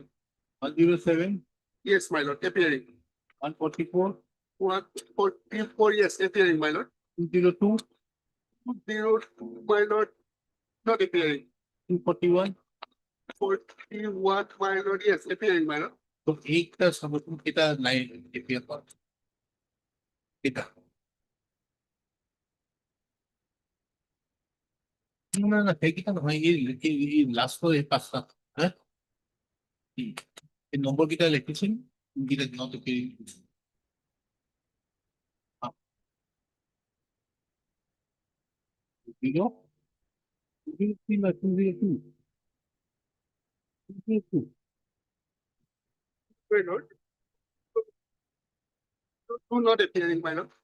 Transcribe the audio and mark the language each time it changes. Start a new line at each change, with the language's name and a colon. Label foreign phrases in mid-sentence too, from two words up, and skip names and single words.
English: 107, Yes, my lord, appearing. 144, 144, yes, appearing, my lord. 202, 202, my lord, not appearing. 241, 41, my lord, yes, appearing, my lord.
Assamese: তো এইটা সমর্থন এটা নাই এপিয়ার কর এটা না না সেইকেইটা নহয় এই লাষ্টৰ এই পাঁচটা হা এই নম্বৰ কেইটা লিখিছিল কোনকেইটা দিনত
English: My lord. Two not appearing, my lord.